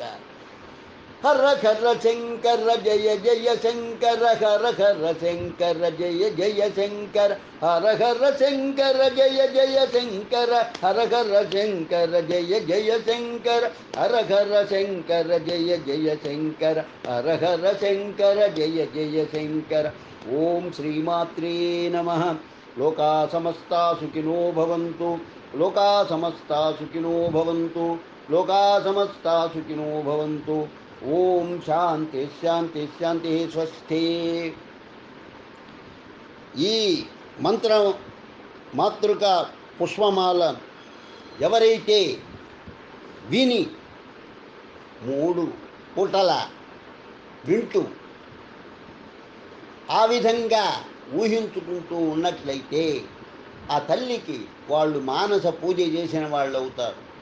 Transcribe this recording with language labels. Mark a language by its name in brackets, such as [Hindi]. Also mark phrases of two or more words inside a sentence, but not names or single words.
[Sanskrit] హర హర శంకర జయ జయ శంకర హర హర శంకర జయ జయ శంకర హర హర శంకర జయ జయ శంకర హర హర శంకర జయ జయ శంకర హర హర శంకర జయ జయ శంకర హర హర శంకర జయ జయ శంకర. ఓం శ్రీమాత్రే నమః. లోకా సమస్తా సుఖినో భవంతు. లోకా సమస్తా సుఖినో భవంతు. లోకా సమస్తా సుఖినో భవంతు. ఓం శాంతి శాంతి శాంతి. స్వస్తి. [Telugu] ఈ మంత్రం మాతృక పుష్పమాల ఎవరైతే విని 3 పూటల వింటూ ఆ విధంగా ఊహించుకుంటూ ఉన్నట్లయితే ఆ తల్లికి వాళ్ళు మానస పూజ చేసిన వాళ్ళు అవుతారు.